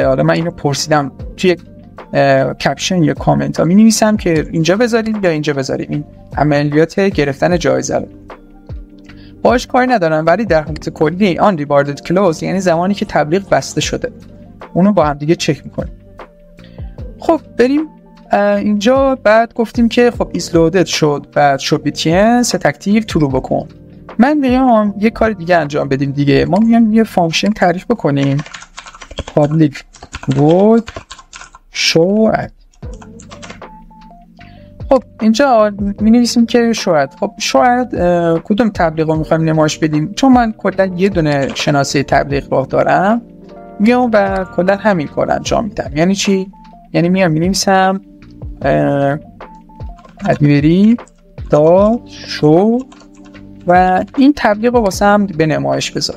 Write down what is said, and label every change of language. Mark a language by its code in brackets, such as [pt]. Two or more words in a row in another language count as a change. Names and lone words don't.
[fa] حالا من اینو پرسیدم توی کپشن یا کامنت ها می نویسم که اینجا بذارید یا اینجا بذارید این عملیات گرفتن جایزه رو. باش کاری ندارم، ولی در حالت کلی [en] on rewarded close [fa] یعنی زمانی که تبلیغ بسته شده اونو با هم دیگه چک میکنیم. خب بریم اینجا بعد گفتیم که خب [en] is loaded [fa] شد، بعد [en] should be set active true [fa] بکن. من میگم یه کار دیگه انجام بدیم دیگه. ما میگم یه فانکشن تعریف بکنیم [en] public void show add. [fa] خب اینجا می نویسیم که شاید کدوم تبلیغ رو میخوایم نمایش بدیم. چون من کلا یه دونه شناسه تبلیغ راه دارم، میام و کلا همین کار انجام میدم. یعنی چی؟ یعنی میام می نویسم ادوری دات شو و این تبلیغ رو واسه هم به نمایش بذار.